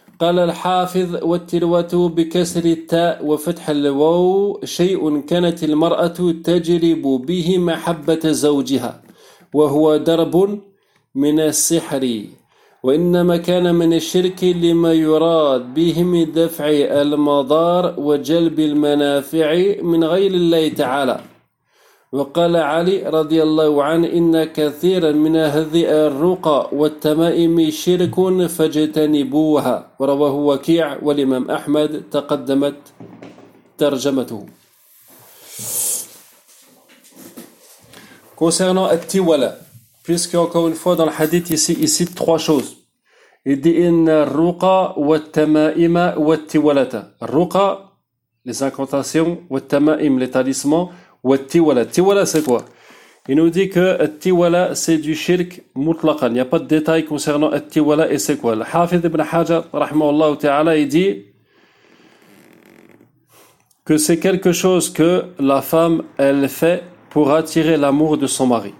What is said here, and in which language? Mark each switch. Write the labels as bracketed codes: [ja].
[ar] قال الحافظ والتلوات بكسر التاء وفتح الواو شيء كانت المرأة تجلب به محبة زوجها وهو درب من السحر وإنما كان من الشرك لما يراد به من دفع المضار وجلب المنافع من غير الله تعالى وقال علي رضي الله عنه إن كثيرا من هذه الرقى والتمائم شرك فاجتنبوها ورواه وكيع والإمام أحمد تقدمت ترجمته. [fr] Concernant التولى, puisque encore une fois dans le hadith ici, il cite trois choses. Il dit [ar] إن الرقى والتمائم والتولى. [fr] الرقى, les incantations, والتمائم, les talismans, Wattiwala. Tiwala, c'est quoi? Il nous dit que Tiwala, c'est du shirk mutlaqan. Il n'y a pas de détails concernant Tiwala et c'est quoi? Le Hafidh ibn Hajar, rahmahullah ta'ala, il dit que c'est quelque chose que la femme, elle fait pour attirer l'amour de son mari.